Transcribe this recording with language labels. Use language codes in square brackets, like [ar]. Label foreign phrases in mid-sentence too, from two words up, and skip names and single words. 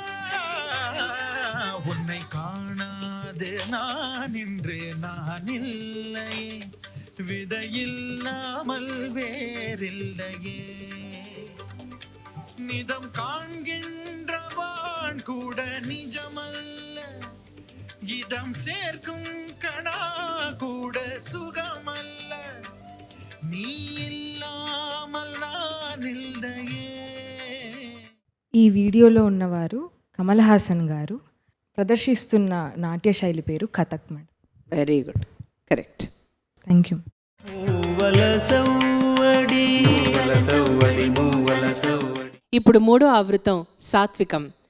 [ta] உன்னை காணாது நான் இன்று நான் இல்லையே விதையில்லாமல் வேறில்லையே நிதம் காண்கின்றவான் கூட நிஜமல்ல இதம் சேர்க்கும் கணா கூட சுகமல்ல நீ இல்லாமல் நான் இல்லையே. [te] ఈ వీడియోలో ఉన్నవారు కమల్ హాసన్ గారు. ప్రదర్శిస్తున్న నాట్య శైలి పేరు కథక్ మేడం. [en] very good, correct. thank you. [te] ఇప్పుడు మూడో ఆవృతం సాత్వికం.